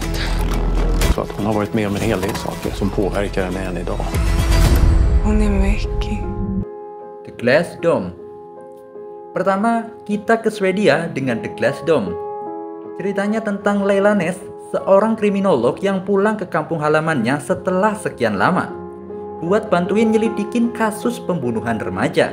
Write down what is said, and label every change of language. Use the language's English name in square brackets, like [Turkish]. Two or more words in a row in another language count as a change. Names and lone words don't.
[Swedish] Så att hon har varit med om en hel del saker som påverkar henne än idag. Hon är mäckig. The Glass Dome. [Indonesian] Pertama, kita ke Swedia dengan The Glass Dome. Ceritanya tentang Leila Ness, seorang kriminolog yang pulang ke kampung halamannya setelah sekian lama buat bantuin nyelidikin kasus pembunuhan remaja.